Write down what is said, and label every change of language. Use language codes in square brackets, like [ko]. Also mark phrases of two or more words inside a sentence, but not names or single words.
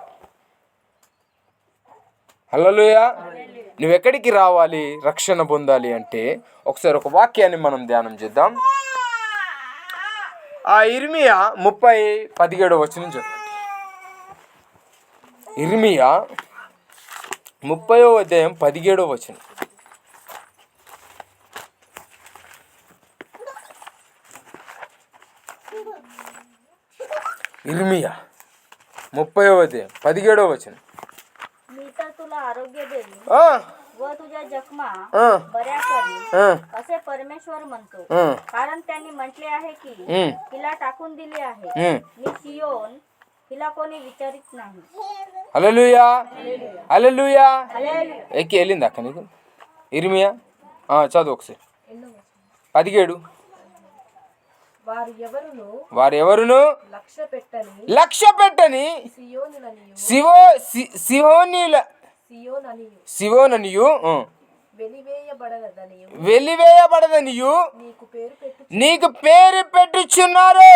[te] హల్లెలూయా. నువ్వెక్కడికి రావాలి రక్షణ పొందాలి అంటే ఒకసారి ఒక వాక్యాన్ని మనం ధ్యానం చేద్దాం. ఆ ఇర్మియా 30:17 చదవండి. ఇర్మియా 30:17. [mr] इर्मिया 30:17. मी तर तुला आरोग्य देईन व तुझ्या जखमा बऱ्या करीन असे परमेश्वर म्हणतो. कारण त्यांनी म्हटले आहे की तिला टाकून दिले आहे, मी सियोन, तिला कोणी विचारित नाही. [te] హల్లెలూయా, హల్లెలూయా. ఎక్కి వెళ్ళింది అక్క నీకు ఇర్మియా? చదువు ఒకసారి 17. వారు ఎవరును లక్ష్య పెట్టని సియోననియు వెలివేయబడదనియు నీకు పేరు పెట్టుచున్నారు.